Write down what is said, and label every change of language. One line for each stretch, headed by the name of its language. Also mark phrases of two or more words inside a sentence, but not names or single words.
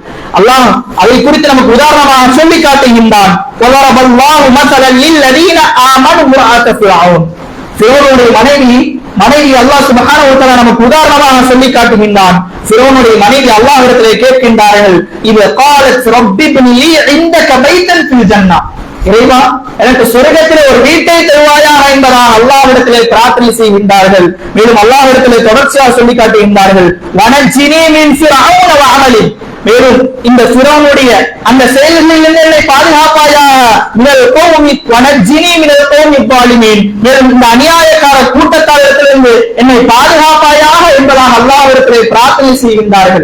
Tamil: அல்லாஹ் அதை குறித்து நமக்கு உதாரணமாக சொல்லி காட்டுகின்றான். மனைவி அல்லாஹ்
Arabic: سبحانه وتعالى
Tamil: நமக்கு உதாரணமாக சொல்லி காட்டுகின்றான். ஃபிரௌனுடைய மனைவி அல்லாஹ்விடத்திலே கேட்கின்றார்கள், இது
Arabic: قالت رب ابن لي عندك بيتا في الجنة,
Tamil: இறைவா எனக்கு சொர்க்கத்திலே ஒரு வீட்டை தருவாயாக என்பதாக அல்லாஹ்விடத்திலே பிரார்த்தனை செய்கின்றார்கள். மேலும் அல்லாஹ்விடத்திலே தொடர்ச்சியாக சொல்லி காட்டுகின்றார்கள்,
Arabic: ونجني من فرعون وعمله,
Tamil: மேலும் இந்த ஃபிரௌனுடைய அந்த செயல்களிலிருந்து என்னை பாதுகாப்பாயாக,
Arabic: من القوم ونجني من القوم الظالمين,
Tamil: மேலும் இந்த அநியாயக்கார கூட்டத்தாரிடத்திலிருந்து என்னை பாதுகாப்பாயாக என்பதாக அல்லாஹ்விடத்திலே பிரார்த்தனை செய்கின்றார்கள்.